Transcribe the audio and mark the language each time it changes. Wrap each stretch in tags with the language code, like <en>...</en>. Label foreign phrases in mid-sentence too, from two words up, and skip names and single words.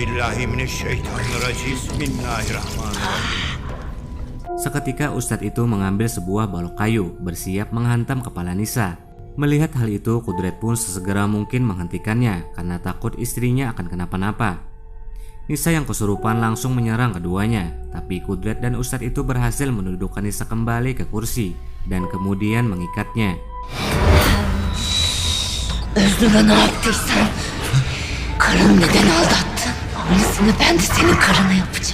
<id>Seketika Ustadz itu mengambil sebuah balok kayu bersiap menghantam kepala Nisa. Melihat hal itu, Kudret pun sesegera mungkin menghentikannya karena takut istrinya akan kenapa-napa. Nisa yang kesurupan langsung menyerang keduanya, tapi Kudret dan Ustadz itu berhasil menundukkan Nisa kembali ke kursi dan kemudian mengikatnya.</id> <tr>Özlem'e ne yaptıysan karın neden aldattın? Aynısını ben de senin karına yapacağım.</tr>